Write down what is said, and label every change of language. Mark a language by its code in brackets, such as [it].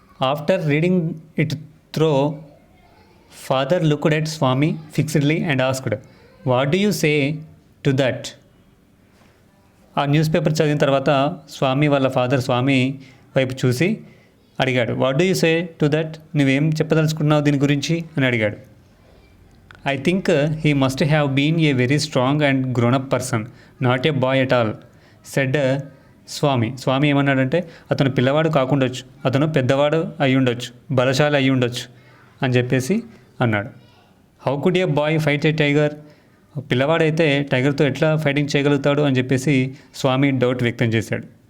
[en] After reading it through father looked at Swami fixedly and asked, what do you say to that. [te] ఆ news paper చదివిన తర్వాత స్వామి వాళ్ళ father స్వామి వైపు చూసి అడిగాడు, [en] what do you say to that, [te] నువ్వేం చెప్పదలుచుకున్నావు దీని గురించి అని అడిగాడు. [en] I think he must have been a very strong and grown-up person, not a boy at all, said Swami. [te] స్వామి ఏమన్నాడంటే, అతను పిల్లవాడు కాకుండొచ్చు, అతను పెద్దవాడు అయి ఉండొచ్చు, బలశాలి అయి ఉండొచ్చు అని చెప్పేసి అన్నాడు. [en] how could a boy fight a tiger, [te] పిల్లవాడైతే టైగర్తో ఎట్లా ఫైటింగ్ చేయగలుగుతాడు అని చెప్పేసి స్వామి డౌట్ వ్యక్తం చేశాడు.